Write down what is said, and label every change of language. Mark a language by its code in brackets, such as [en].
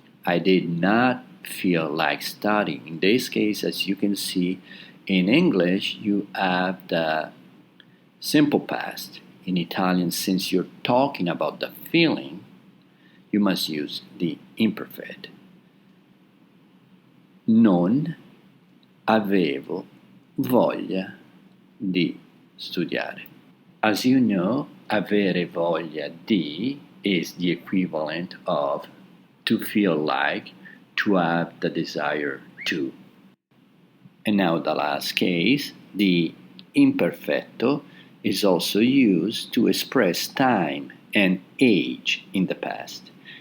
[en] I did not feel like studying. In this case, as you can see, in English, you have the simple past. In Italian, since you're talking about the feeling, you must use the imperfect. [it] Non avevo voglia di studiare. [en] As you know, avere voglia di is the equivalent of to feel like, to have the desire to. And now the last case, the imperfetto is also used to express time and age in the past.